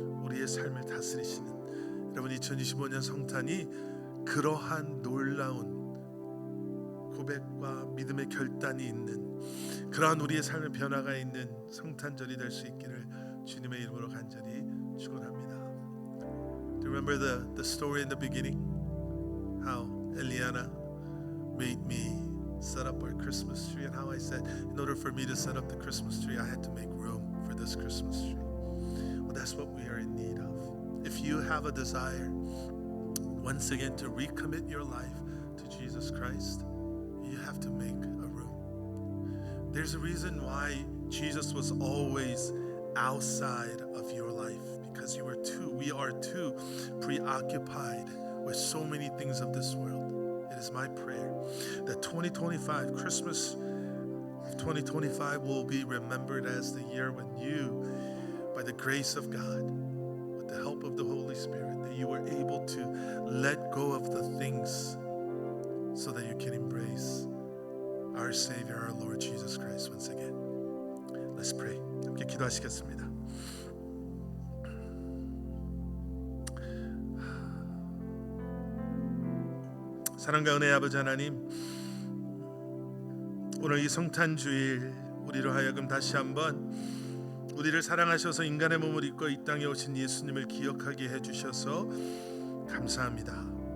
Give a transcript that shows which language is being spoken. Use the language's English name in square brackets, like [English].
[Korean] 우리의 삶을 다스리시는, 여러분 2025년 성탄이 그러한 놀라운 고백과 믿음의 결단이 있는 그러한 우리의 삶의 변화가 있는 성탄절이 될 수 있기를 주님의 이름으로 간절히 축원합니다. [English] Do you remember the story in the beginning? How Eliana made me set up our Christmas tree, and how I said in order for me to set up the Christmas tree I had to make room for this Christmas tree. Well, that's what we are in need of. If you have a desire once again to recommit your life to Jesus Christ, you have to make a room. There's a reason why Jesus was always outside of your life, because we are too preoccupied with so many things of this world. It is my prayer that 2025, Christmas of 2025 will be remembered as the year when you, by the grace of God, with the help of the Holy Spirit, that you were able to let go of the things so that you can embrace our Savior, our Lord Jesus Christ once again. Let's pray. [Korean] 함께 기도하시겠습니다. 사랑과 은혜의 아버지 하나님, 오늘 이 성탄주일 우리로 하여금 다시 한번 우리를 사랑하셔서 인간의 몸을 입고 이 땅에 오신 예수님을 기억하게 해주셔서 감사합니다.